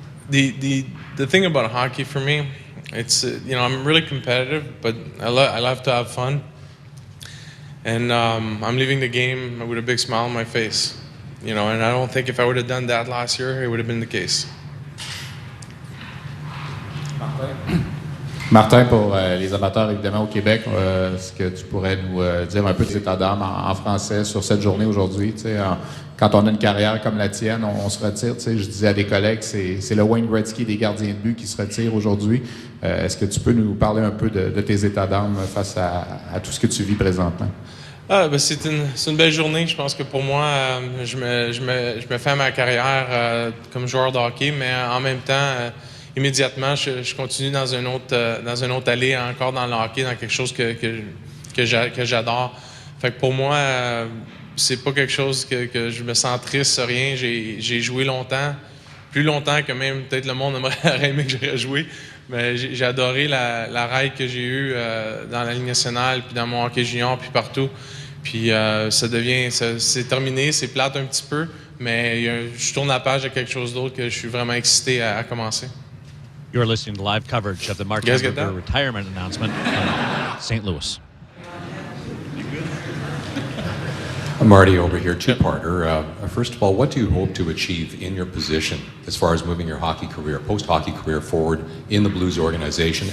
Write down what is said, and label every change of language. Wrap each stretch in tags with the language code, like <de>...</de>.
<en>The thing about hockey for me, it's I'm really competitive, but I love to have fun. And I'm leaving the game with a big smile on my face, and I don't think if I would have done that last year, it would have been the case.</en> <fr>Martin, pour les amateurs évidemment au Québec, est-ce que tu pourrais nous dire un peu tes états d'âme en français sur cette journée aujourd'hui? Quand on a une carrière comme la tienne, on se retire. Je disais à des collègues, c'est le Wayne Gretzky des gardiens de but qui se retire aujourd'hui. Est-ce que tu peux nous parler un peu de tes états d'âme face à tout ce que tu vis présentement? C'est une belle journée. Je pense que pour moi, je me fais ma carrière comme joueur de hockey, mais en même temps, immédiatement, je continue dans un autre allée, encore dans le hockey, dans quelque chose que j'adore. Fait que pour moi, c'est pas quelque chose que je me sens triste, rien. J'ai joué longtemps, plus longtemps que même peut-être le monde aurait aimé que j'aurais joué. Mais j'ai adoré la ride que j'ai eue dans la Ligue nationale, puis dans mon hockey junior, puis partout. Puis c'est terminé, c'est plate un petit peu, mais je tourne la page à quelque chose d'autre que je suis vraiment excité à commencer.</fr> <en>You're listening to live coverage of the Martin Brodeur retirement announcement in St. Louis. Marty over here, two-parter. First of all, what do you hope to achieve in your position as far as moving your hockey career, post-hockey career forward in the Blues organization?</en>